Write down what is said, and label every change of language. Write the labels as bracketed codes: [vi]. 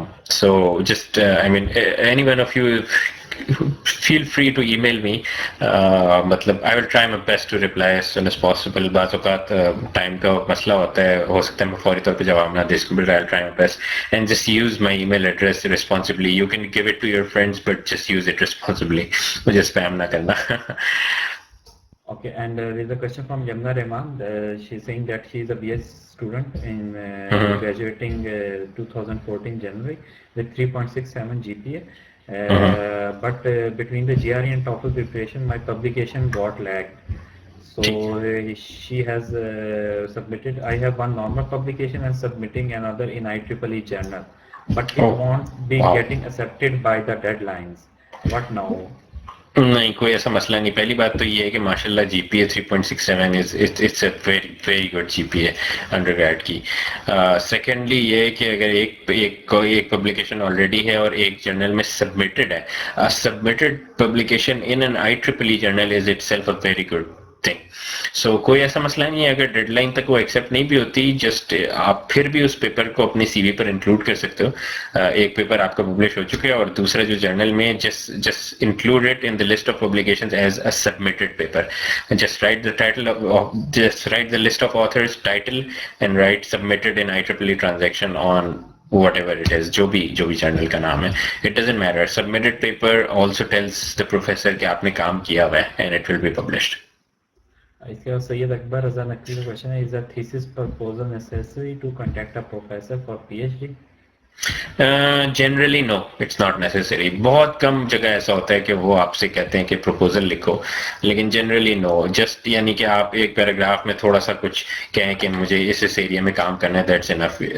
[en] So just I mean any one of you feel free to email me. [ur] مطلب [en] I will try my best to reply as soon as possible. [ur] بعض اوقات time کا مسئلہ ہوتا ہے, ہو سکتا ہے میں فوری طور پہ جواب نہ دے سکوں, [en] but I'll try my best. And just use my email address responsibly. You can give it to your friends, but just use it responsibly. [ur] مجھے spam نہ کرنا. [en] Okay, and there is a question from Yamna Rehman. She's saying that she is a BS student in graduating 2014 January with 3.67 GPA. But between the GRE and TOEFL preparation, my publication got lagged. So she has submitted. I have one normal publication and submitting another in IEEE journal, but it won't be getting accepted by the deadlines. What now? [ur] نہیں, کوئی ایسا مسئلہ نہیں. پہلی بات تو یہ ہے کہ ماشاء اللہ جی پی اے 3.67 [en] it's a very good G P A [ur] under grade کی. سیکنڈلی یہ ہے کہ اگر ایک پبلیکیشن آلریڈی ہے اور ایک جرنل میں سبمٹڈ ہے, [en] Submitted publication in an IEEE journal is itself a very good thing. [ur] سو کوئی ایسا مسئلہ نہیں ہے. اگر ڈیڈ لائن تک وہ ایکسیپٹ نہیں بھی ہوتی, جسٹ آپ پھر بھی اس پیپر کو اپنی سی وی پر انکلوڈ کر سکتے ہو. ایک پیپر آپ کا پبلش ہو چکا ہے اور دوسرا جو جرنل میں, [en] Just include it in the list of publications as a submitted paper. Just write the title just write the list of authors, title, and write submitted in IEEE transaction on whatever it is, [ur] جو بھی general کا نام ہے. [en] It doesn't matter. Submitted paper also tells the professor [ur] کہ آپ نے کام کیا ہوا ہے, [en] and it will be published. [ur] اس کے بعد سید اکبر رضا نقوی کا کوشچن ہے, [en] is a thesis proposal necessary to contact a professor for PhD? Generally no, it's not necessary. [ur] بہت کم جگہ ایسا ہوتا ہے کہ وہ آپ سے کہتے ہیں کہ پروپوزل لکھو, لیکن جنرلی نو. جسٹ یعنی کہ آپ ایک پیراگراف میں تھوڑا سا کچھ کہیں کہ مجھے اس ایریا میں کام کرنا ہے, [en] That's enough.